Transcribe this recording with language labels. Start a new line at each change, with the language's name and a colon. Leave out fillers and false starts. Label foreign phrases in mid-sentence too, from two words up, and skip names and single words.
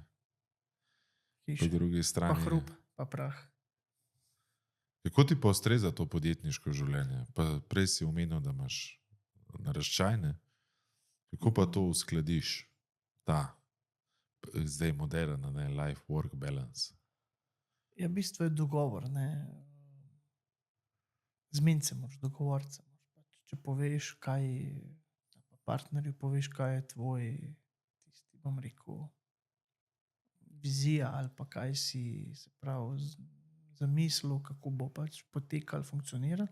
Slovenian: Po Hiše, drugi pa strani. hrup, pa prah. Kako ti pa ustreza to podjetniško življenje? Pa prej si omenil, da imaš naraščajne. Kako pa to uskladiš, ta zdaj modern, ne,
English: life-work balance?
Slovenian: Ja, bistvo je dogovor. Zmeniti se moraš, dogovoriti se moraš. Pač, če poveš, kaj pa partnerju poveš, kaj je tvoj, tisti, bom rekel, vizija ali pa kaj si, se pravi, zamislil, kako bo pač potekalo, funkcioniralo.